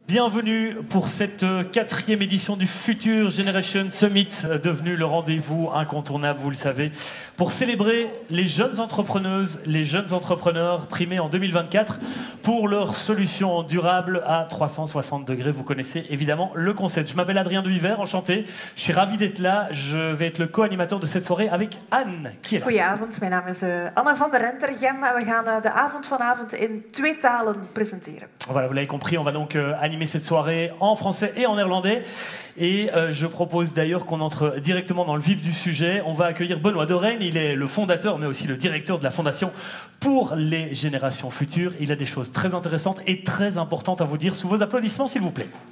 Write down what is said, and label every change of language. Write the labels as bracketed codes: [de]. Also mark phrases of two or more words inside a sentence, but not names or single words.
[fr] Bienvenue pour cette 4e édition du Future Generation Summit, devenu le rendez-vous incontournable, vous le savez, pour célébrer les jeunes entrepreneuses, les jeunes entrepreneurs primés en 2024 pour leurs solutions durables à 360 degrés. Vous connaissez évidemment le concept. Je m'appelle Adrien Duhiver, enchanté. Je suis ravi d'être là. Je vais être le co-animateur de cette soirée avec Anne, qui est là. [nl] Goedenavond, mijn naam is Anne van der Rentergem en we gaan de avond vanavond in 2 talen presenteren. [fr] Voilà, vous l'avez compris, on va donc animer cette soirée en français et en néerlandais. Et je propose d'ailleurs qu'on entre directement dans le vif du sujet. On va accueillir Benoît Dorène. Il est le fondateur, mais aussi le directeur de la Fondation pour les générations futures. Il a des choses très intéressantes et très importantes à vous dire sous vos applaudissements, s'il vous plaît.